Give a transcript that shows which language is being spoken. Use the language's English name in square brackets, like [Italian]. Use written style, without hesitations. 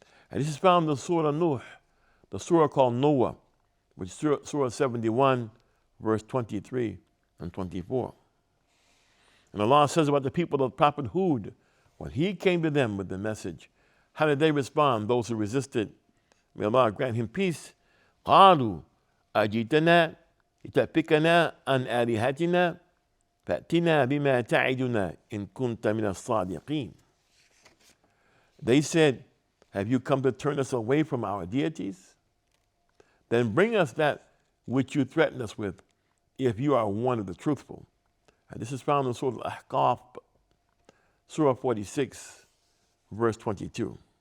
[English] And this is found in Surah Nuh, the surah called Noah, which is Surah 71, verse 23 and 24. And Allah says about the people of Prophet Hud, when he came to them with the message, how did they respond, those who resisted? May Allah grant him peace. [Arabic] قالوا أجئتنا لتأفكنا عن آلهتنا فأتنا بما تعدنا إن كنت من الصادقين. [English] They said, have you come to turn us away from our deities? Then bring us that which you threaten us with, if you are one of the truthful. And this is found in Surah Al-Ahqaf, Surah 46, verse 22.